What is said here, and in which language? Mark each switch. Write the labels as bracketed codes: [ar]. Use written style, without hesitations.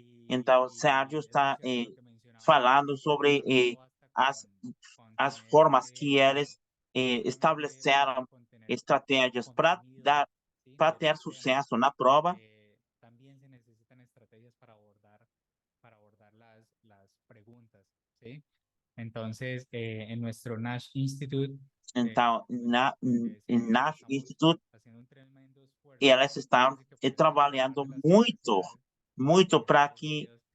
[pt] Então, Sérgio está falando sobre as formas que eles estabeleceram estratégias para ter sucesso na prova. [es] También se necesitan estrategias para abordar las preguntas, ¿sí? Entonces, en nuestro Nash Institute, [pt] Então, em Nash Institute, elas estão trabalhando muito para que